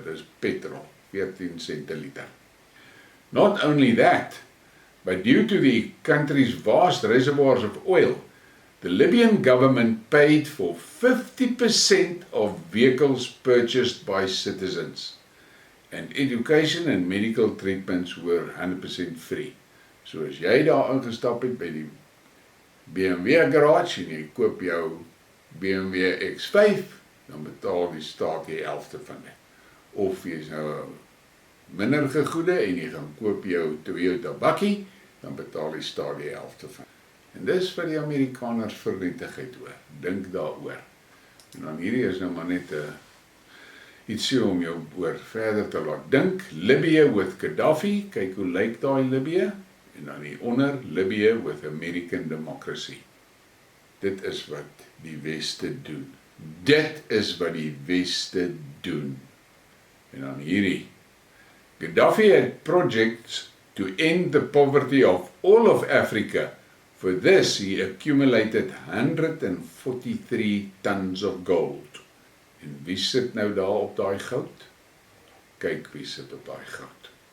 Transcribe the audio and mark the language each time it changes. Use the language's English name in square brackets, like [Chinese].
[English] Dis petrol, 14 cent a litre. Not only that, but due to the country's vast reservoirs of oil, the Libyan government paid for 50% of vehicles purchased by citizens. And education and medical treatments were 100% free. [Afrikaans] So as jy daar ingestap het by die BMW garage en jy koop jou BMW X5, dan betaal die staat die helfte van dit. Of jy is nou minder gegoede en jy gaan koop jou Toyota bakkie, dan betaal die staat die helfte van. En dis vir die Amerikaners vernietigheid oor. Dink daaroor. En dan hierdie is nou maar net ietsie om jou oor verder te laat dink. [English] Libya with Gaddafi, [Afrikaans] kyk hoe lyk daai Libya. En dan hieronder, [English] Libya with American democracy. [Afrikaans] Dit is wat die Weste doen. Dit is wat die Weste doen. En dan hierdie. [English] Gaddafi had projects to end the poverty of all of Africa. For this, he accumulated 143 tons of gold. [Afrikaans] En wie sit nou daar op daai goud? Kyk wie sit op daai goud.